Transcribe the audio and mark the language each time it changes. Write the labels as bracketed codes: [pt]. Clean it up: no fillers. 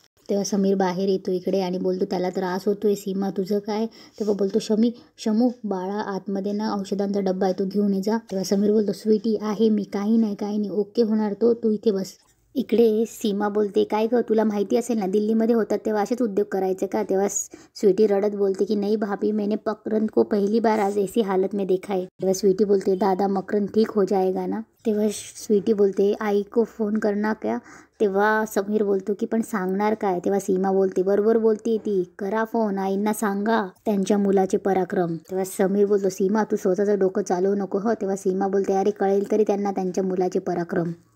[mr] तेव्हा समीर बाहेर येतो इकडे आणि बोलतो त्याला त्रास होतोय. सीमा तुझं काय? तेव्हा बोलतो शमू बाळा आतमध्ये ना औषधांचा डब्बा आहे तो घेऊन ये जा. तेव्हा समीर बोलतो स्वीटी आहे मी, काही नाही ओके होणार तो, तू इथे बस. इकडे सीमा बोलते काय गं तुला माहिती असेल ना दिल्लीमध्ये होतात तेव्हा असेच उद्योग करायचे का. तेव्हा स्वीटी रडत बोलते की [hi] नहीं भाभी मैंने मकरंद को पहली बार आज ऐसी हालत में देखा है. [mr] तेव्हा स्वीटी बोलते दादा [hi] मकरंद ठीक हो जाएगा ना. [mr] तेव्हा स्वीटी बोलते [hi] आई को फोन करना क्या. [mr] तेव्हा समीर बोलतो की पण सांगणार काय. तेव्हा सीमा बोलते बरोबर बोलते ती, करा फोन आईंना सांगा त्यांच्या मुलाचे पराक्रम. तेव्हा समीर बोलतो सीमा तू स्वतःचं डोकं चालवू नको हो. तेव्हा सीमा बोलते अरे कळेल तरी त्यांना त्यांच्या मुलाचे पराक्रम.